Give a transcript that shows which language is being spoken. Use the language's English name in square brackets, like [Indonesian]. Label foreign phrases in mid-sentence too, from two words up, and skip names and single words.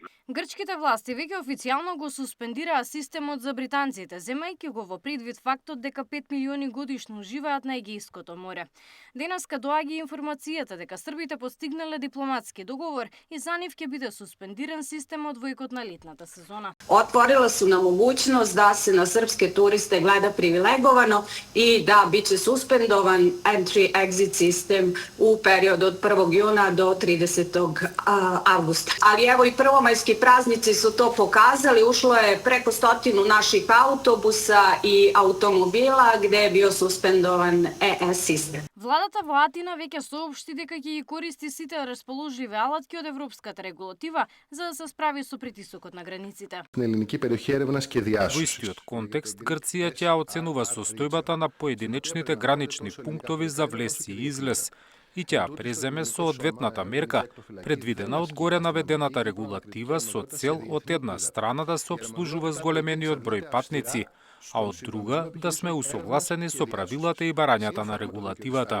[Macedonian] Грчките власти веќе официјално го суспендираа системот за британците, земајќи го во предвид фактот дека 5 милиони годишно живеат на Егејското море. Денеска доаѓа информацијата дека србите постигнале дипломатски договор и за нив ќе биде суспендиран системот во екот на летната сезона. [Serbian] Отворила su nam mogućnost da se na srpske turiste gleda privilegovano i da biće suspendovan entry-exit sistem u periodu od 1. juna do 30. avgusta. Ali evo i prvomajski praznici su to pokazali, ušlo je preko 100 naših autobusa i automobila gde je bio suspendovan ES sistem. [Macedonian] Владата во Атина веќе соопшти дека ќе ги користи сите расположливи алатки од европската регулатива за да се справи со притисокот на границите. Во истиот контекст, Грција ќе оценува состојбата на поединечните гранични пунктови за влез и излез и ќе преземе соодветната мерка, предвидена од горе наведената регулатива со цел од една страна да се обслужува зголемениот број патници, а од друга да сме усогласени со правилата и барањата на регулативата.